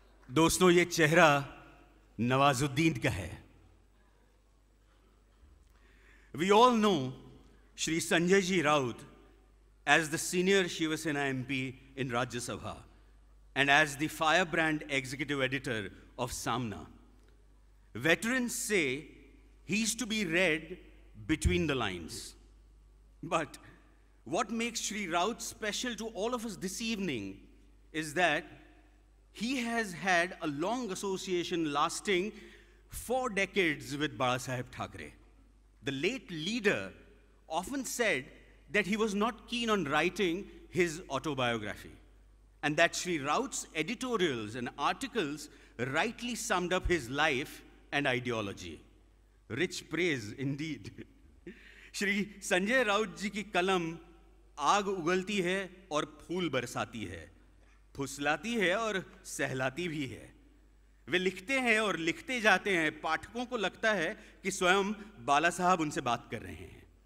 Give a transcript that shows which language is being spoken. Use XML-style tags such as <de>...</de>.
<hi>दोस्तों, ये चेहरा नवाजुद्दीन का है.</hi> <en>We all know Shri Sanjay Ji Raut as the senior Shiva Sena MP in Rajya Sabha and as the firebrand executive editor of Samna. Veterans say he's to be read between the lines. But what makes Shri Raut special to all of us this evening is that he has had a long association lasting 4 decades with Balasaheb Thackeray. The late leader often said that he was not keen on writing his autobiography, and that Shri Raut's editorials and articles rightly summed up his life and ideology. Rich praise indeed.</en> <hi>Shri Sanjay Raut ji की कलम आग उगलती है और फूल बरसाती है, फुसलाती है और सहलाती भी है. वे लिखते हैं और लिखते जाते हैं. पाठकों को लगता है कि स्वयं बाला साहब उनसे बात कर रहे हैं.</hi>